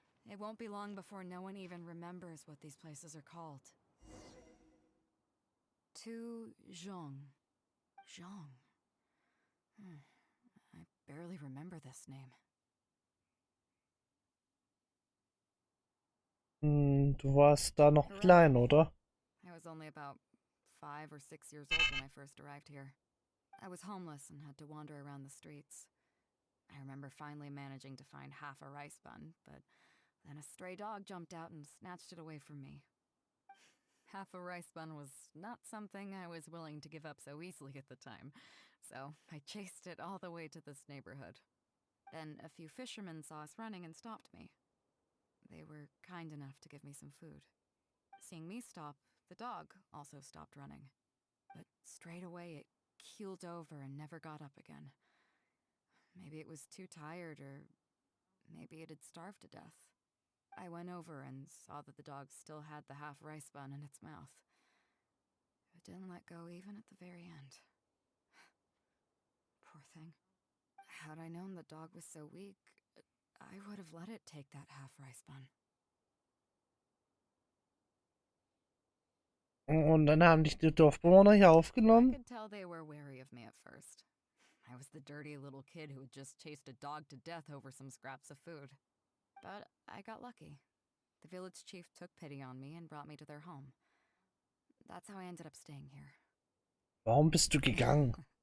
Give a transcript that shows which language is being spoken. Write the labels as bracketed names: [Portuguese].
[English] It won't be long before no one even remembers what these places are called. To Zhong. Zhong. I barely remember this name. [German] Du warst da noch klein, oder? [English] I was only about 5 or 6 years old when I first arrived here. I was homeless and had to wander around the streets. I remember finally managing to find half a rice bun, but then a stray dog jumped out and snatched it away from me. Half a rice bun was not something I was willing to give up so easily at the time, so I chased it all the way to this neighborhood. Then a few fishermen saw us running and stopped me. They were kind enough to give me some food. Seeing me stop, the dog also stopped running. But straight away it keeled over and never got up again. Maybe it was too tired, or maybe it had starved to death. I went over and saw that the dog still had the half rice bun in its mouth. It didn't let go even at the very end. Poor thing. Had I known the dog was so weak, I would have let it take that half rice bun. [German] Und dann haben dich die Dorfbewohner hier [English] I [German] aufgenommen? [English] could tell they were wary of me at first. I was the dirty little kid who had just chased a dog to death over some scraps of food. But I got lucky. The village chief took pity on me and brought me to their home. That's how I ended up staying here. [German] Warum bist du gegangen?